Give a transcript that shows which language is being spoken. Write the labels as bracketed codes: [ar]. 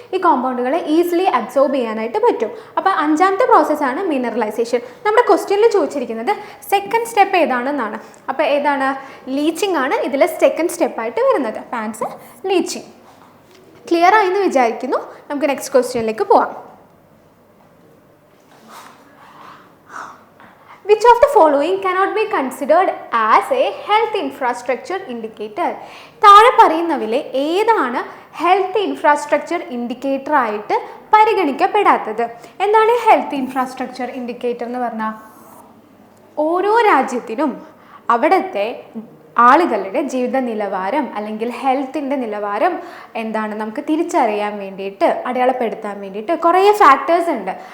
[ml] ഈ കോമ്പൗണ്ടുകളെ easily absorb ചെയ്യാനായിട്ട് പറ്റും. അപ്പോൾ അഞ്ചാമത്തെ പ്രോസസ്സാണ് മിനറലൈസേഷൻ. നമ്മുടെ ക്വസ്റ്റ്യനിൽ ചോദിച്ചിരിക്കുന്നത് സെക്കൻഡ് സ്റ്റെപ്പ് ഏതാണെന്നാണ്. അപ്പോൾ ഏതാണ്? ലീച്ചിങ് ആണ് ഇതിലെ സെക്കൻഡ് സ്റ്റെപ്പായിട്ട് വരുന്നത്. Answer leaching. ക്ലിയർ ആയി എന്ന് വിചാരിക്കുന്നു. നമുക്ക് നെക്സ്റ്റ് ക്വസ്റ്റ്യനിലേക്ക് പോവാം. [en] Which of the following cannot be considered as a health infrastructure indicator? [ml] താഴെ പറയുന്നവയിലെ ഏതാണ് ഹെൽത്ത് ഇൻഫ്രാസ്ട്രക്ചർ ഇൻഡിക്കേറ്റർ ആയിട്ട് പരിഗണിക്കപ്പെടാത്തത്? എന്താണ് ഹെൽത്ത് ഇൻഫ്രാസ്ട്രക്ചർ ഇൻഡിക്കേറ്റർ എന്ന് പറഞ്ഞാൽ? ഓരോ രാജ്യത്തിനും അവിടുത്തെ ആളുകളുടെ ജീവിത നിലവാരം അല്ലെങ്കിൽ ഹെൽത്തിൻ്റെ നിലവാരം എന്താണ് നമുക്ക് തിരിച്ചറിയാൻ വേണ്ടിയിട്ട്, അടയാളപ്പെടുത്താൻ വേണ്ടിയിട്ട് കുറേ ഫാക്ടേഴ്സ് ഉണ്ട്.